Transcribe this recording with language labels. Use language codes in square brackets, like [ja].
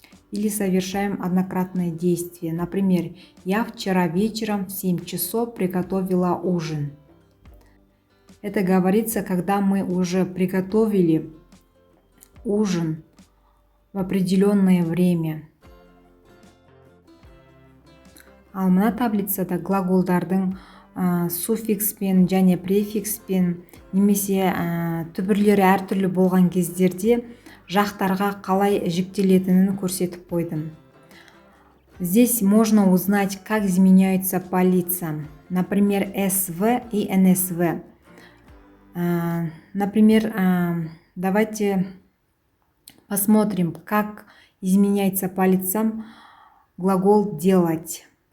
[ru] Или совершаем однократное действие. Например, я вчера вечером в 7 часов приготовила ужин. Это говорится, когда мы уже приготовили ужин в определенное время. [kk] Ал мына таблицада глаголдардың суффикспен және префикспен немесе түбірлері әртүрлі болған кездерде жақтарға қалай жіктелетінін көрсетіп қойдым. [ru] Здесь можно узнать, как изменяются по лицам. Например, СВ и НСВ. Например, давайте посмотрим, как изменяется по лицам глагол «делать».